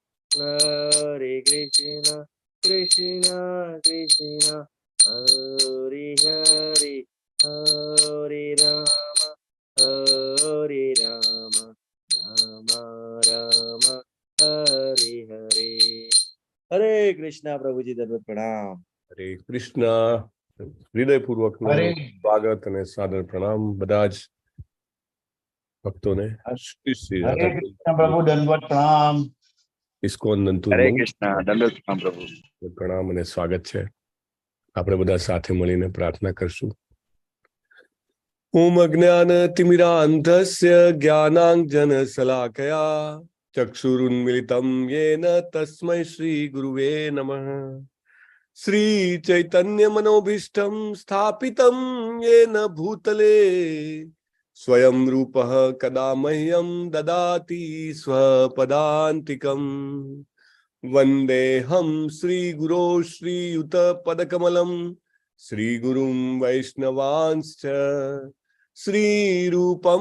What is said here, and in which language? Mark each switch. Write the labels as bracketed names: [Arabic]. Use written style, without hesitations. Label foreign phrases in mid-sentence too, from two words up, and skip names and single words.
[Sanskrit] कृष्ण कृष्ण हरे हरे हरे राम राम राम हरे हरे। [Hindi] हरे कृष्णा प्रभु जी दंडवत प्रणाम। हरे कृष्णा हृदयपूर्वक स्वागत [Gujarati] અને સાદર પ્રણામ બધા જ ભક્તોને। શ્રી [Hindi] हरे कृष्ण प्रभु दंडवत प्रणाम। [Gujarati] ઇસ્કોન નંતુર [Hindi] हरे कृष्णा दंडवत प्रणाम प्रभु। [Gujarati] પ્રણામ અને સ્વાગત છે। આપણે બધા સાથે મળીને પ્રાર્થના કરશું। [Sanskrit] ॐ अज्ञान तिमिरान्धस्य ज्ञानाञ्जन शलाकया चक्षुरुन्मीलितं येन तस्मै श्री गुरवे नमः। श्री चैतन्य मनोभीष्टं स्थापितं येन भूतले स्वयं रूपः कदा मह्यं ददाति स्वपदान्तिकम्। वन्देऽहं श्रीगुरो श्रीयुतपदकमलं श्रीगुरुं वैष्णवांश्च श्रीरूपं